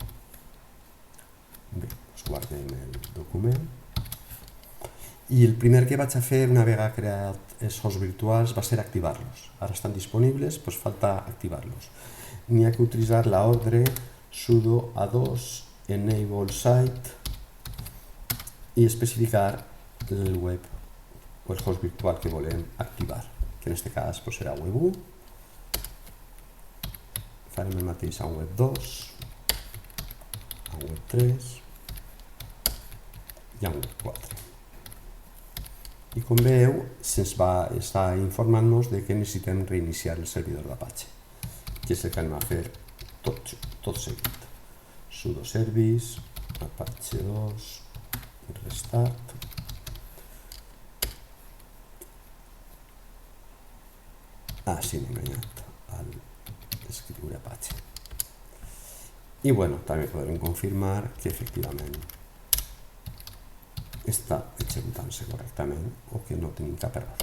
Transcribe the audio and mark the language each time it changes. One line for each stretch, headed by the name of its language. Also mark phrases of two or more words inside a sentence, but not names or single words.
Catalan: Bé, guardem el document. I el primer que vaig a fer una vegada creat els hosts virtuals va ser activar-los. Ara estan disponibles, falta activar-los. N'hi ha que utilitzar l'ordre sudo a2
English: enable site
Catalan: i especificar el web o el host virtual que volem activar, que en aquest cas serà web1. Farem el mateix amb web 2, amb web 3 i amb web 4. I com veieu, se'ns va estar informant-nos que necessitem reiniciar el servidor d'Apache, que és el que anem a fer tot seguit.
English: Sudo service, Apache 2, restart.
Catalan: Sí, m'he enganyat al escriure Apache. I també podrem confirmar que efectivament està executant-se correctament o que no tenim cap error.